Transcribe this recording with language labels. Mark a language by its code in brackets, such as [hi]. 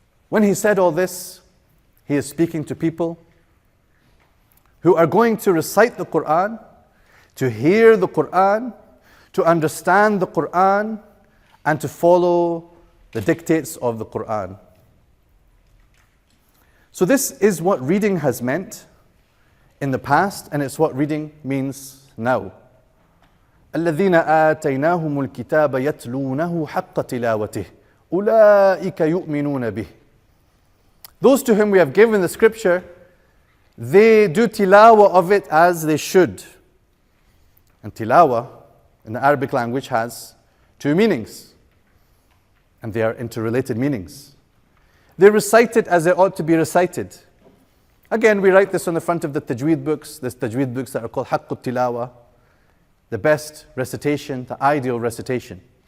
[en] When he said all this, he is speaking to people who are going to recite the Qur'an, to hear the Qur'an, to understand the Qur'an, and to follow the dictates of the Qur'an. So this is what reading has meant in the past, and it's what reading means now. [ar] الذين آتيناهم الكتاب يتلونه حق تلاوته أولئك يؤمنون به. [en] Those to whom we have given the scripture, they do tilawah of it as they should. And tilawah in the Arabic language has two meanings, and they are interrelated meanings. They recite it as it ought to be recited. Again, we write this on the front of the tajweed books, the tajweed books that are called haqqut tilawah, the best recitation, the ideal recitation.